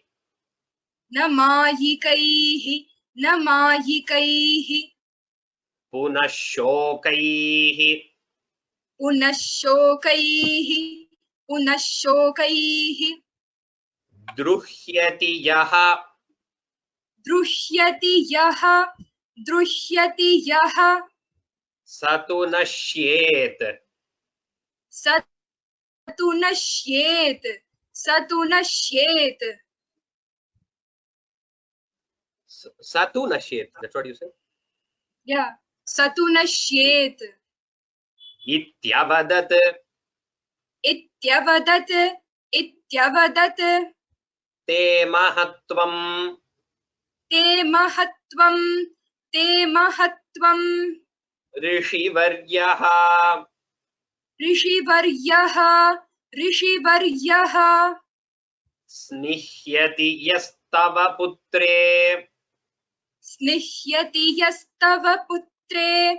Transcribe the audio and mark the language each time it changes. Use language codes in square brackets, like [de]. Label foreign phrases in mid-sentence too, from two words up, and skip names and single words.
[sa] पुनः शोकैः द्रुह्यति यः स तु नश्येत् स तु नश्येत्. [en] That's what you said. [sa] Yeah. स तु नश्येत्. Ityavadat. इत्यवदत्। इत्यवदत्. ते महत्त्वम्. ते महत्त्वम्। ते महत्त्वम्. Rishivaryaha. ऋषिवर्यः। ऋषिवर्यः. स्निह्यति यस्तव पुत्रे. स्निह्यति यस्तव पुत्रे.